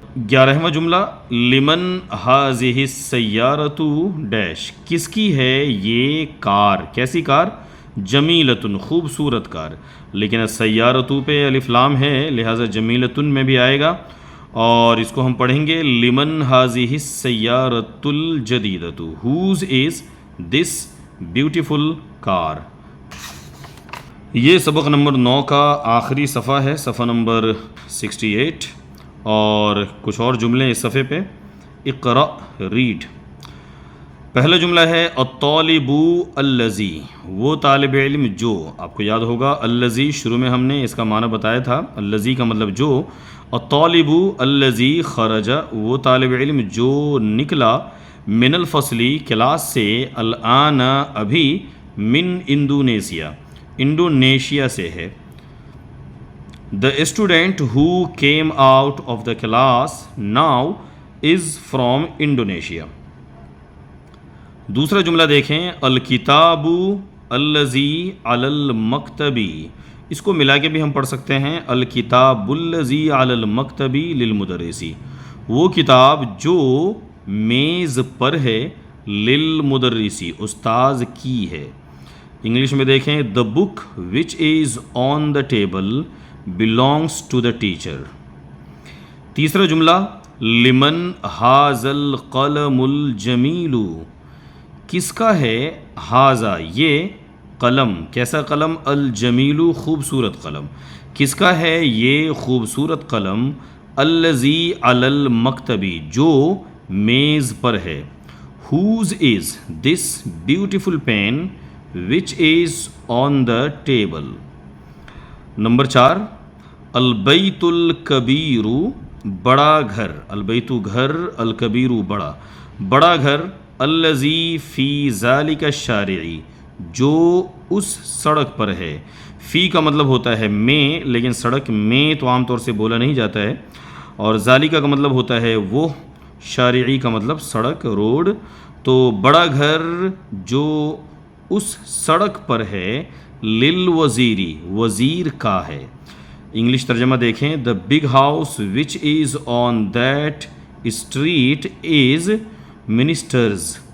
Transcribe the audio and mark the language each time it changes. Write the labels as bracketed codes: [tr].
[ur] 11واں جملہ [ar] لمن ہذہ السیارۃ [ur] ڈیش. کس کی ہے یہ کار؟ کیسی کار؟ جمیلتن خوبصورت کار. لیکن السیارۃ پہ الف لام ہے، لہٰذا جمیلتن میں بھی آئے گا، اور اس کو ہم پڑھیں گے [ar] لمن ہذہ السیارۃ الجدیدۃ. [en] whose is this beautiful car. [ur] یہ سبق نمبر 9 کا آخری صفحہ ہے، صفحہ نمبر 68، اور کچھ اور جملے اس صفحے پہ. اقرأ ریڈ. پہلا جملہ ہے [ar] الطالب الذی. [ur] وہ طالب علم جو. آپ کو یاد ہوگا الذی شروع میں ہم نے اس کا معنی بتایا تھا. الذی کا مطلب جو. [ar] الطالب الذی خرج. [ur] وہ طالب علم جو نکلا [ar] من الفصلی [ur] کلاس سے، [ar] الآن [ur] ابھی، من انڈونیشیا انڈونیشیا سے ہے. [en] The student who came out of the class now is from Indonesia. [ur] دوسرا جملہ دیکھیں [ar] الکتاب الذی علی المکتبی. [ur] اس کو ملا کے بھی ہم پڑھ سکتے ہیں [ar] الکتاب الذی علی المکتبی للمدرسی. [ur] وہ کتاب جو میز پر ہے، للمدرسی استاذ کی ہے. انگلش میں دیکھیں [en] the book which is on the table belongs to the teacher. [ur] تیسرا جملہ [ar] لمن ھذا القلم الجمیل. [ur] کس کا ہے ھذا یہ قلم؟ کیسا قلم؟ الجمیل خوبصورت قلم. کس کا ہے یہ خوبصورت قلم؟ [ar] الذی علی المکتبی [ur] جو میز پر ہے. [en] whose is this beautiful pen which is on the table. [ur] Number 4 [ar] البیت الکبیر. [ur] بڑا گھر. البیت گھر، الکبیر بڑا. بڑا گھر [ar] الذی فی ذالک الشارع. [ur] جو اس سڑک پر ہے. فی کا مطلب ہوتا ہے میں، لیکن سڑک میں تو عام طور سے بولا نہیں جاتا ہے، اور ذالکہ کا مطلب ہوتا ہے وہ، شارعی کا مطلب سڑک، روڈ. تو بڑا گھر جو اس سڑک پر ہے، للوزیری وزیر کا ہے. انگلش ترجمہ دیکھیں [en] the big house which is on that street is ministers.